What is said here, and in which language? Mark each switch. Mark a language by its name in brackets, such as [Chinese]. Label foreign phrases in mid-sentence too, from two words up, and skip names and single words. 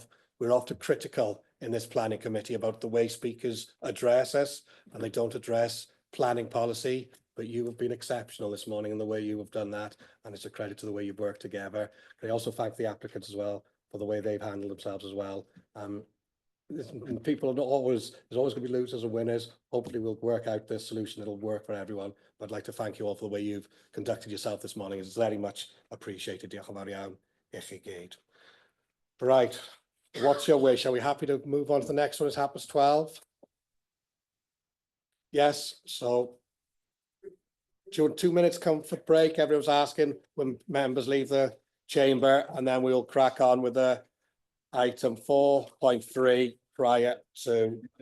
[English] We're often critical in this planning committee about the way speakers address us, and they don't address planning policy, but you have been exceptional this morning in the way you have done that, and it's a credit to the way you've worked together. I also thank the applicants as well for the way they've handled themselves as well. People are not always, there's always going to be losers and winners. Hopefully we'll work out the solution that'll work for everyone. But I'd like to thank you all for the way you've conducted yourself this morning. It's very much appreciated. [Welsh] Diolch yn fawr iawn i chi gyd. [English] Right, what's your wish? Are we happy to move on to the next one? It's 12:30. Yes, so during 2 minutes comfort break, everyone's asking when members leave the chamber, and then we'll crack on with the item 4.3 prior to